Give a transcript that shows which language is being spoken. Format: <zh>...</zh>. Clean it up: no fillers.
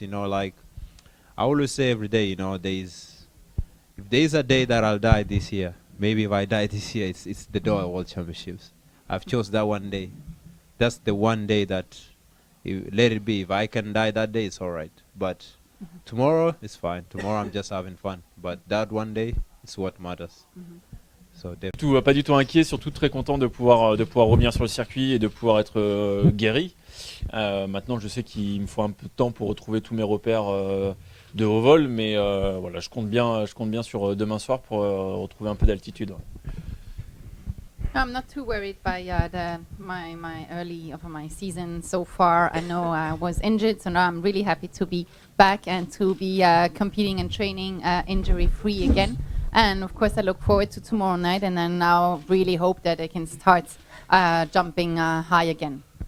<en>You know, like I always say every day, you know, if there's a day that I'll die this year, maybe if I die this year, it's the Doha World Championships. I've chose that one day. That's the one day that, let it be. If I can die that day, it's all right. But tomorrow, it's fine. Tomorrow, I'm just having fun. But that one day, it's what matters. So</en> <fr>pas du tout inquiet, surtout très content de pouvoir revenir sur le circuit et de pouvoir être guéri. Maintenant, je sais qu'il me faut un peu de temps pour retrouver tous mes repères de haut vol, mais voilà, je compte bien sur demain soir pour retrouver un peu d'altitude. Ouais.</fr> <en>I'm not too worried by my early of my season so far. I know I was injured, so now I'm really happy to be back and to be competing and training injury-free again. And of course, I look forward to tomorrow night, and then now really hope that I can start jumping high again.</en>